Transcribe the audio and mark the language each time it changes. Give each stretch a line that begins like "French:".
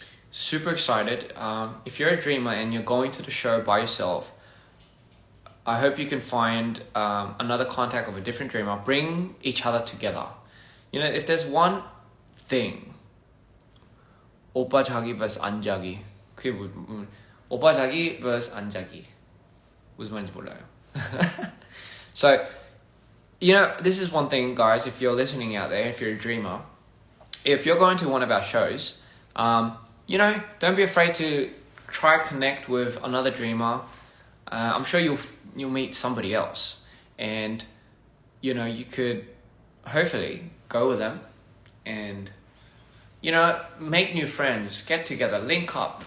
English: Super excited. If you're a dreamer and you're going to the show by yourself, I hope you can find another contact of a different dreamer. Bring each other together. You know, if there's one thing,
Korean: 오빠 자기 vs 안 자기. 그게 오빠 자기 vs 안 자기. 무슨 말인지 몰라요.
English: So, You know, this is one thing, guys, if you're listening out there, if you're a dreamer, if you're going to one of our shows, you know, don't be afraid to try connect with another dreamer. I'm sure you'll meet somebody else, and you know, you could hopefully go with them and, you know, make new friends, get together, link up.